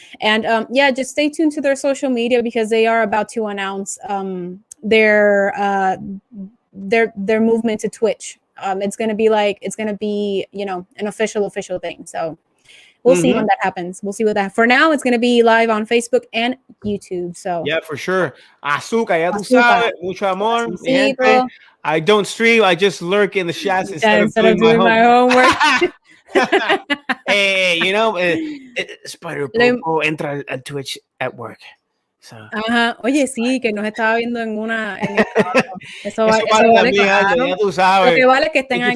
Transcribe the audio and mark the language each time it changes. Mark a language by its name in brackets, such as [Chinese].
[English] And just stay tuned to their social media because they are about to announce their movement to Twitch. It's gonna be an official thing. So we'll see when that happens. We'll see what that. For now, it's going to be live on Facebook and YouTube. So yeah, for sure. [Spanish] Azúcar, ya tú sabes, mucho amor. [English] I don't stream. I just lurk in the chats instead of doing my homework. Hey, Spider Popo entra at Twitch at work. So. [Spanish] Oye, sí, que nos estaba viendo en una. Eso vale claro. Ya tú sabes. Lo que vale que estén aquí.